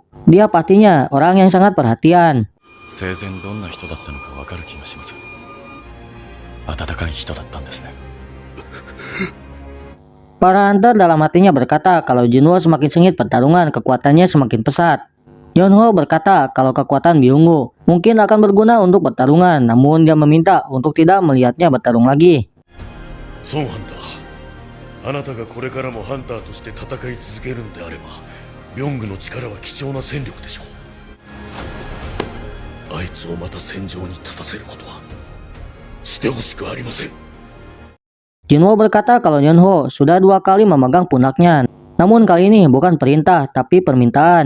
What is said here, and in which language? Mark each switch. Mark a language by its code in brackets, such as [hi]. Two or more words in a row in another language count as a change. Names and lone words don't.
[id] Dia pastinya orang yang sangat perhatian. Para hunter dalam hatinya berkata kalau Jinwo semakin sengit pertarungan, kekuatannya semakin pesat. Yonho berkata kalau kekuatan Byungwoo mungkin akan berguna untuk pertarungan, namun dia meminta untuk tidak melihatnya bertarung lagi. [ja] Son Hunter, あなたがこれからもハンターとして戦い続けるのであれば、ビョングの力は貴重な戦力でしょう。あいつをまた戦場に立たせることはしてほしくありません。 [id] Jinwo berkata kalau Yonho sudah 2 kali memegang pundaknya, namun kali ini bukan perintah tapi permintaan.